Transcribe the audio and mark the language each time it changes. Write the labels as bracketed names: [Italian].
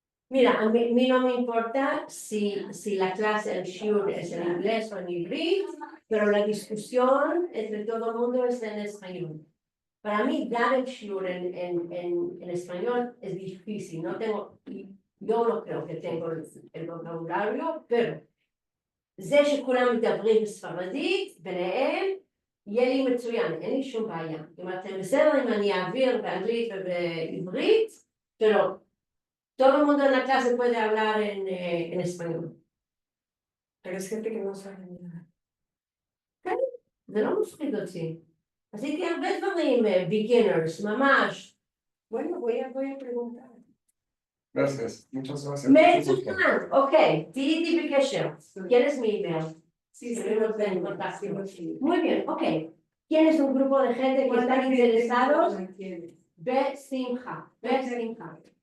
[Spanish] Mira, a mí no me importa si la clase, el shiur es en inglés o en híbrido, pero la discusión entre todo el mundo es en español. Para mí, dar el shiur en español es difícil. Yo no creo que tengo el vocabulario, pero [Hebrew] זה שכולם מדברים בספרדית, ביניהם, יהיה לי מצוין, אין לי שום בעיה. אם אתם בסדר, אם אני אעביר באנגלית ובעברית, [Spanish] pero todo el mundo en la clase puede hablar en español. Pero es gente que no sabe nada. [Hebrew] כן, זה לא מפחיד אותי. עשיתי הרבה דברים, beginners, ממש. [Spanish] Bueno, voy a preguntar. Gracias, muchas gracias. [Hebrew] מצוין, אוקיי, תהיי בקשר. [Spanish] ¿Quieres mi email? Sí, Estaremos en contacto. Muy bien, ok. ¿Tienes un grupo de gente que están interesados? Besimcha.